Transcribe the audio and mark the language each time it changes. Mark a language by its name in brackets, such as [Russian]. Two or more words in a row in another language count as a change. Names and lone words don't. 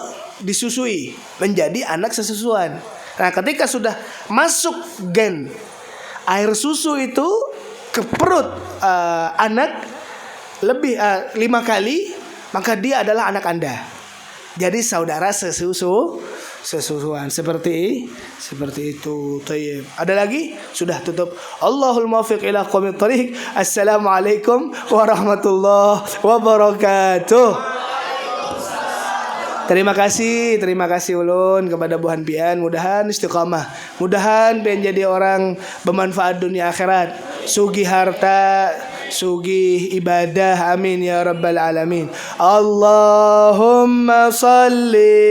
[Indonesian] Disusui menjadi anak sesusuan. Nah, ketika sudah masuk gen air susu itu ke perut anak lebih 5 kali, maka dia adalah anak Anda. Jadi saudara sesusuan seperti itu. Thayyib. Ada lagi? Sudah tutup. [Arabic] الله الموفق إلى أقوم الطريق. السلام عليكم ورحمة الله وبركاته. [Banjar] Terima kasih ulun kepada Buhan Pian. Mudahan istiqamah. Mudahan pian jadi orang bermanfaat dunia akhirat. Sugih harta, sugih ibadah. [Arabic] آمين يا رب العالمين. اللهم صل